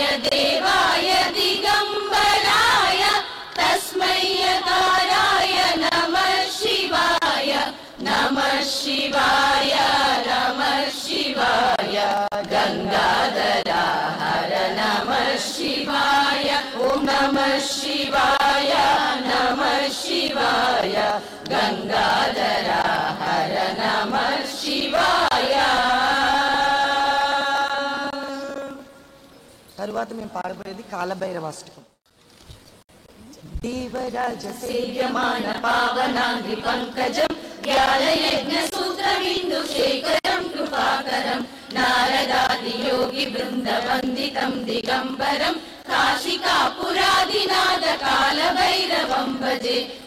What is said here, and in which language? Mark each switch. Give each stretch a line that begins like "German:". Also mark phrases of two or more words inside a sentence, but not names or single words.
Sanskrit: దేవాయ దిగంబరాయ తస్మై యకారాయ నమః శివాయ నమః శివాయ నమః శివాయ గంగాధర హర నమః శివాయ ఓం నమః శివాయ నమః శివాయ గంగాధర హర నమః శివాయ
Telugu: తరువాత మేము పాడబోయేది కాలభైరవాష్టకం.
Sanskrit: देवराज सेव्यमान पावनांग्रि पंकजं ज्ञानयज्ञ सूत्रबिन्दुशेखरं कृपाकरं नारदादि योगी वृंद वंदितं दिगंबरं काशिकापुरादिनाथ कालभैरवं भजे।